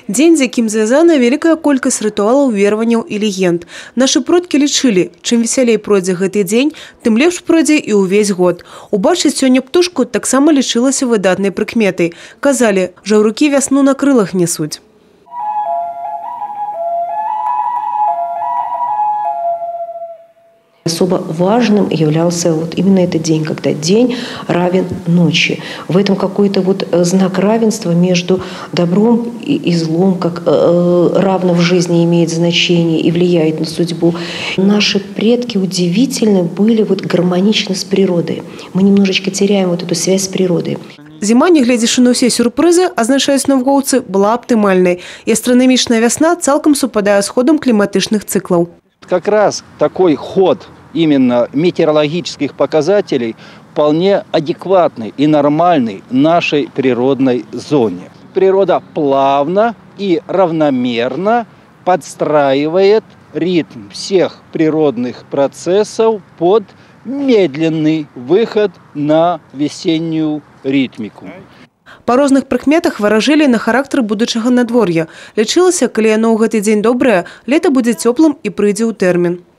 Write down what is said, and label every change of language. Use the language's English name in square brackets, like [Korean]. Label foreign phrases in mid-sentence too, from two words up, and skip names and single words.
[Belarusian] Дзень, з якім звязана вялікая колькасць рытуалаў, вераванняў і легенд. Нашы продкі лічылі, чым весялей пройдзе гэты дзень, тым лепш пройдзе і ўвесь год. Убачыць сёння птушку таксама лічылася выдатнай прыкметай. Казалі, жаўрукі вясну на крылах несуць. [Russian] Особо важным являлся вот именно этот день, когда день равен ночи. В этом какой-то вот знак равенства между добром и злом, как равно в жизни имеет значение и влияет на судьбу. Наши предки удивительно были вот гармоничны с природой. Мы немножечко теряем вот эту связь с природой. [Belarusian] Зіма, не глядзячы на ўсе сюрпрызы, азначаюць навукоўцы, была аптымальнай. І астранамічная вясна цалкам супадае з ходам кліматычных цыклаў. [Russian] Как раз такой ход именно метеорологических показателей вполне адекватный и нормальный нашей природной зоне. Природа плавно и равномерно подстраивает ритм всех природных процессов под медленный выход на весеннюю ритмику. [Belarusian] Па розных прыкметах варажылі на характар будучага надвор'я. Лічылася, калі яно ў гэты дзень добрае, лета будзе цёплым і прыйдзе ў тэрмін.